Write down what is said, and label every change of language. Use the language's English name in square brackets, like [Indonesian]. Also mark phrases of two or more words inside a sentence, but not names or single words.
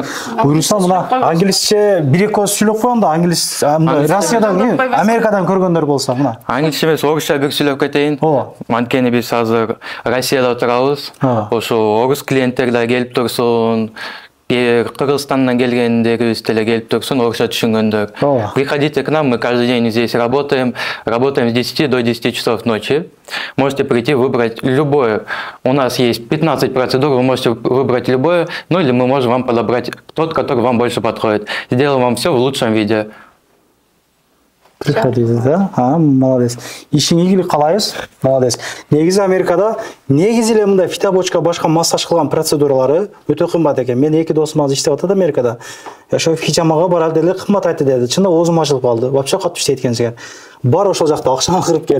[Kyrgyz] Буюрса мына англисче бир-эки сөз сүйлөп кой, анда англис Россиядан, Америкадан көргөндөр болсо мына. Англисче эмес, орусча бир сүйлөп кетейин. Анткени биз азыр Россияда турабыз. Ошо орус клиенттер да келип турсун. Кыргызстандан келгендерибиз деле келип турсун, орусча түшүнгөндөр. [Russian] Приходите к нам, мы каждый день здесь работаем с 10 до 10 часов ночи. Можете прийти, выбрать любое. У нас есть 15 процедур, вы можете выбрать любое, ну или мы можем вам подобрать тот, который вам больше подходит. Сделаем вам все в лучшем виде. Приходите, да? Молодец. [Kyrgyz] Ишиң ийгилик каалайбыз. Молодец. Негизи Америкада негизи эле мындай фитобочка башка массаж кылган процедуралары өтө кымбат экен. Мен 2 досум азыр иштеп атат Америкада. Ошо хижамага барат деле кымбат айтты деди. Чында оозум ачылып калды. Вообще катуу иштейт экенсиң. Бар ошол жакта акчаны кырып кел.